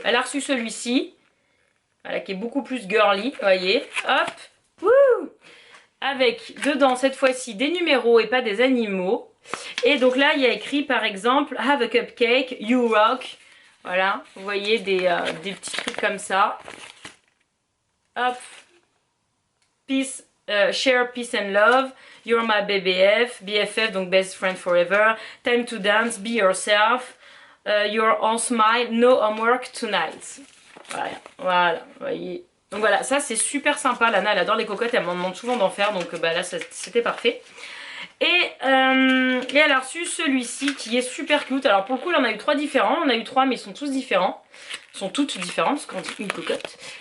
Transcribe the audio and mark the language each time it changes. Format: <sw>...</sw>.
<fr>Elle a reçu celui-ci, voilà, qui est beaucoup plus girly, vous voyez, hop, wouh, avec dedans cette fois-ci des numéros et pas des animaux. Et donc là il y a écrit par exemple</fr> <en>have a cupcake, you rock.</en> <fr>Voilà, vous voyez des petits trucs comme ça.</fr> <en>Hop, peace, share peace and love, you're my BFF,</en> <fr>donc</fr> <en>best friend forever, time to dance, be yourself, you're on smile, no homework tonight.</en> <fr>Voilà, vous voyez. Donc voilà, ça c'est super sympa. Lana elle adore les cocottes, elle m'en demande souvent d'en faire, donc bah là c'était parfait. Et elle a reçu celui-ci qui est super cute. Alors pour le coup, là, on a eu 3 différents. On a eu 3, mais ils sont tous différents. Ils sont toutes différentes, parce qu'on dit une cocotte.</fr>